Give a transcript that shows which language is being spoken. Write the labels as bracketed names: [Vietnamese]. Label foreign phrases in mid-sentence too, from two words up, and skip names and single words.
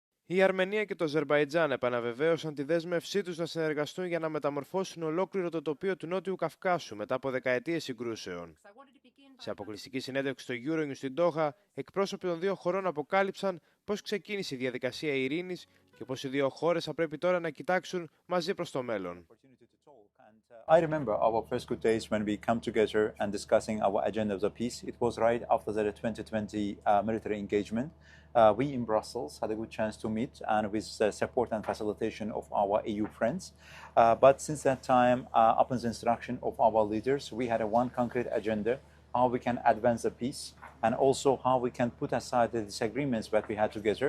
[Greek] Η Αρμενία και το Αζερμπαϊτζάν επαναβεβαίωσαν τη δέσμευσή τους να συνεργαστούν για να μεταμορφώσουν ολόκληρο το τοπίο του Νότιου Καυκάσου μετά από δεκαετίες συγκρούσεων. Σε αποκλειστική συνέντευξη στο euronews στην Τόχα, εκπρόσωποι των δύο χωρών αποκάλυψαν πώς ξεκίνησε η διαδικασία ειρήνης και πώς οι δύο χώρες θα πρέπει τώρα να κοιτάξουν μαζί προς το μέλλον. [English] I remember our first good days when we come together and discussing our agenda of the peace. It was right after the 2020 military engagement. We in Brussels had a good chance to meet and with the support and facilitation of our EU friends. But since that time, upon the instruction of our leaders, we had a one concrete agenda, how we can advance the peace and also how we can put aside the disagreements that we had together.